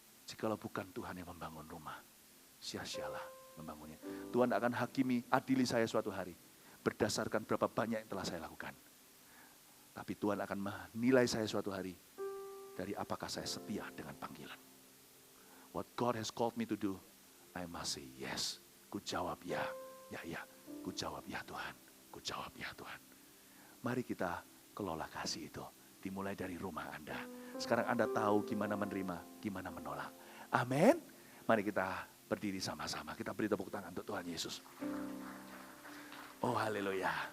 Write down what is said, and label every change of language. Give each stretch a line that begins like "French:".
Indonesian: Jikalau bukan Tuhan yang membangun rumah, sia-sialah membangunnya. Tuhan akan hakimi, adili saya suatu hari. Berdasarkan berapa banyak yang telah saya lakukan. Tapi Tuhan akan menilai saya suatu hari dari apakah saya setia dengan panggilan.
English: What God has called me to do, I must say yes.
Indonesian: Ku jawab ya, ya. Ku jawab ya Tuhan, ku jawab ya Tuhan. Mari kita kelola kasih itu. Dimulai dari rumah Anda. Sekarang Anda tahu gimana menerima, gimana menolak. Amin. Mari kita berdiri sama-sama. Kita beri tepuk tangan untuk Tuhan Yesus. Oh haleluya.